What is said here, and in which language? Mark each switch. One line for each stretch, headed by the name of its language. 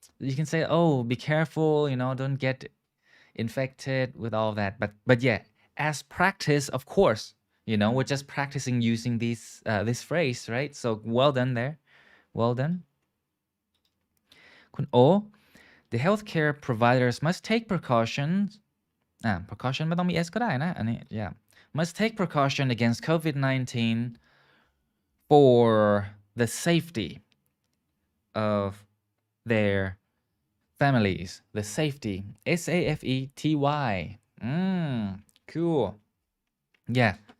English: You can say, oh, be careful, don't get infected with all that. But yeah, as practice, of course, we're just practicing using this phrase, right? So well done there. Well done. คุณโอ the healthcare providers must take precautions. Precaution
Thai: ไม่ต้องมี s ก็ได้นะอันนี้
English: yeah must take precaution against COVID-19 for the safety of their families. The safety. SAFETY. Cool. Yeah.